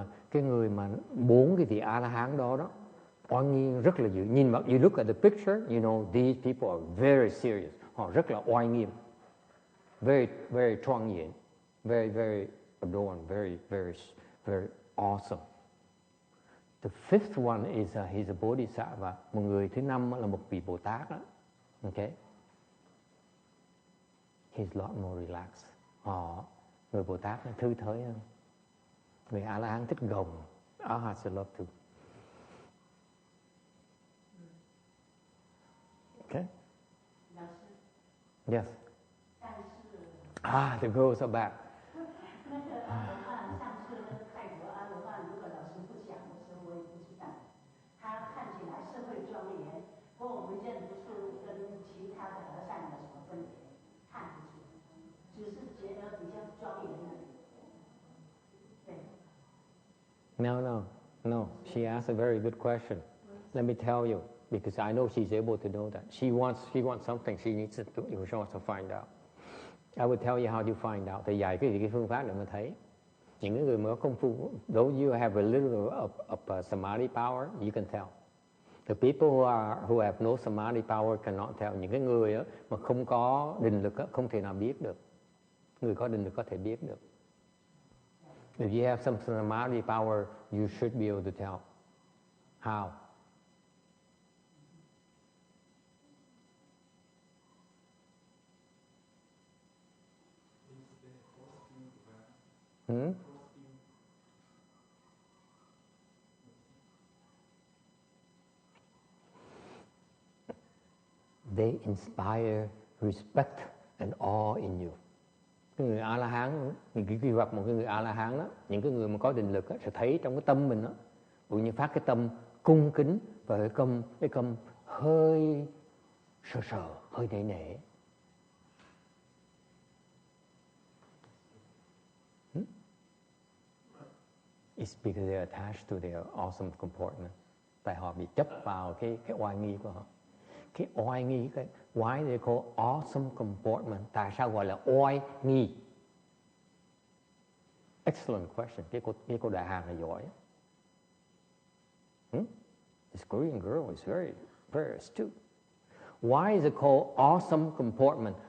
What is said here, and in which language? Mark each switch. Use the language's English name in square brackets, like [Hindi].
[Vietnamese] Cái người mà 4 cái vị A-la-hán đó oai nghi rất là dữ. Nhìn vào, [English] you look at the picture, you know these people are very serious. [Vietnamese] Họ rất là oai nghiêm. [English] Very, very [Vietnamese] trang nghiêm. [English] Very, very adorned. Very, very, very awesome. The fifth one is he's a Bodhisattva. [Vietnamese] Một người thứ 5 là một vị Bồ Tát đó. Okay? [English] He's a lot more relaxed. [Vietnamese] Người Bồ Tát nó thư thới hơn. Người A-la-hán thích gồng. [English] Arhats love to. Okay? Yes. The girls are back. [Chinese] 上次泰国阿罗汉如果老师不讲的时候，我也不知道。他看起来是会庄严，不过我们认不出跟其他的和尚有什么分别，看不出，只是觉得比较庄严而已。 [English] No. She asked a very good question. Let me tell you, because I know she's able to know that. She wants something. She needs to find out. I will tell you how you find out. [Vietnamese] Thì dạy cái phương pháp để mà thấy. Những người mà có công phu, [English] though you have a little of samadhi power, you can tell. The people who have no samadhi power cannot tell. [Vietnamese] Những cái người mà không có định lực không thể nào biết được. Người có định lực có thể biết được. [English] If you have some samadhi power, you should be able to tell. How? They inspire respect and awe in you. [Vietnamese] Cái người A-la-hán, khi gặp một cái người A-la-hán đó, những cái người mà có định lực đó, sẽ thấy trong cái tâm mình đó, tự nhiên phát cái tâm cung kính và cái tâm hơi sợ, hơi nể. [English] It's because they're attached to their awesome comportment. [Vietnamese] Tại họ bị chấp vào cái oai nghi của họ. Cái oai nghi, [English] why they call awesome comportment? [Vietnamese] Tại sao gọi là oai nghi? [English] Excellent question. [Vietnamese] Cái cô đại hàng là giỏi. [English] This Korean girl is very, very astute. Why is it called awesome comportment?